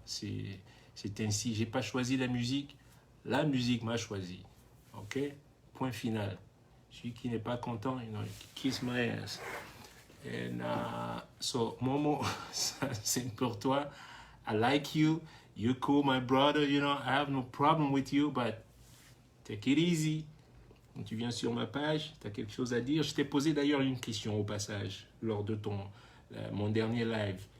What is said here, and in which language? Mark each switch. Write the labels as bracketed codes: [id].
[fr] C'est ainsi. J'ai pas choisi la musique m'a choisi. Ok? Point final. Celui qui n'est pas content, [en] kiss my ass. And so [fr] Momo, c'est pour toi. [en] I like you. You're cool, my brother. I have no problem with you, but take it easy. [fr] Quand tu viens sur ma page, tu as quelque chose à dire. Je t'ai posé d'ailleurs une question au passage lors de mon dernier live.